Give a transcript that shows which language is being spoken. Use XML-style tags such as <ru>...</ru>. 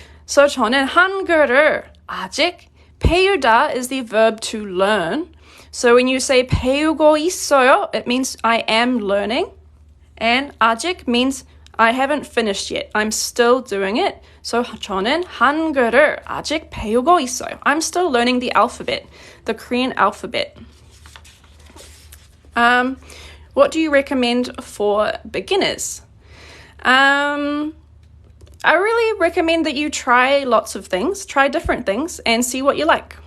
<en>So</en> <ko>저는 한글을 아직 배우다</ko> <en>is the verb to learn. So when you say</en> <ko>배우고 있어요,</ko> <en>it means I am learning. And 아직 means I haven't finished yet. I'm still doing it.</en> <ko>So 저는 한글을 아직 배우고 있어요.</ko> <en>I'm still learning the alphabet, the Korean alphabet. What do you recommend for beginners? I really recommend that you try lots of things, try different things, and see what you like.</en>